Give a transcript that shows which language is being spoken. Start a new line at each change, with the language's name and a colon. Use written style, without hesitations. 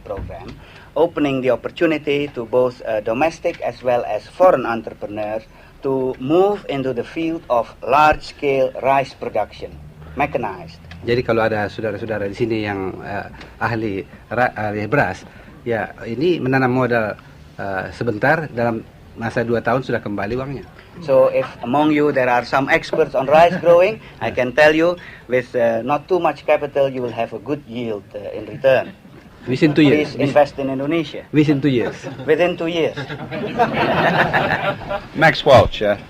English: program, opening the opportunity to both domestic as well as foreign entrepreneurs to move into the field of large-scale rice production, mechanized.
Indonesian: Jadi kalau ada saudara-saudara di sini yang ahli beras, ya ini menanam modal sebentar, dalam masa 2 tahun sudah kembali uangnya.
English: So if among you there are some experts on rice growing, I can tell you with not too much capital you will have a good yield in return. Within 2 years. Please invest in Indonesia. Within 2 years. Within 2 years. Max Welch.